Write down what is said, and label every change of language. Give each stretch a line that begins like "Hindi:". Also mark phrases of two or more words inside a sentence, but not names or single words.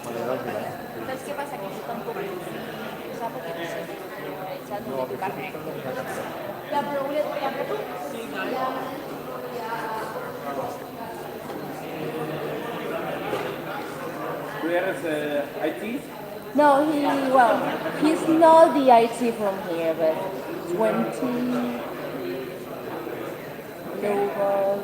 Catalan: Saps què passa? Que jo tampoc sap perquè no sé, ja no tinc carnet. Ja, però volia triar per tu.
English: Where is IT? No, he's not the IT from here, but 20 global.